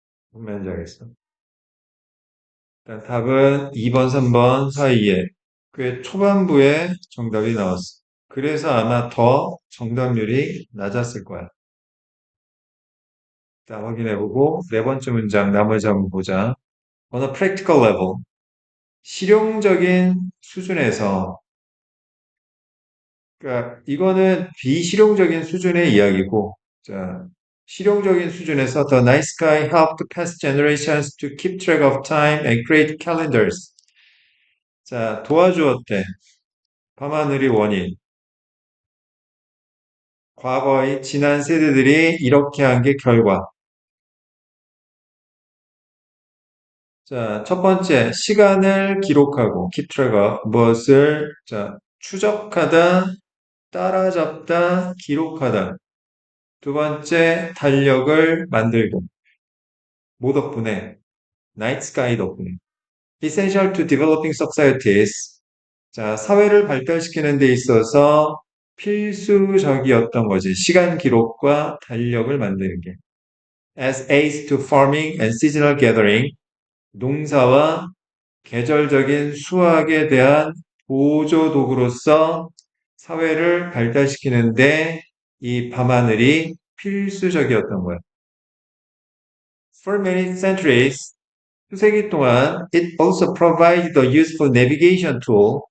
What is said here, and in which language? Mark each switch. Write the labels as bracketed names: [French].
[Korean] 무슨 말인지 알겠어? 일단 답은 2번, 3번 사이에 꽤 초반부에 정답이 나왔어. 그래서 아마 더 정답률이 낮았을 거야. 일단 확인해보고 네 번째 문장 나머지 한번 보자. [English] On a practical level, [Korean] 실용적인 수준에서, 그러니까 이거는 비실용적인 수준의 이야기고, 자, 실용적인 수준에서 [English] The night sky helped past generations to keep track of time and create calendars. [Korean] 자, 도와주었대. 밤하늘이 원인. 과거의 지난 세대들이 이렇게 한 게 결과. 자, 첫 번째, 시간을 기록하고, [English] keep track of, [Korean] 무엇을, 자, 추적하다, 따라잡다, 기록하다. 두 번째, 달력을 만들고, 뭐 덕분에? 나이트 스카이 덕분에. [English] Essential to developing societies. [Korean] 자, 사회를 발달시키는 데 있어서 필수적이었던 거지. 시간 기록과 달력을 만드는 게. [English] As aids to farming and seasonal gathering. [Korean] 농사와 계절적인 수확에 대한 보조 도구로서 사회를 발달시키는데 이 밤하늘이 필수적이었던 거야. [English] For many centuries, [Korean] 수세기 동안 [English] it also provided a useful navigation tool.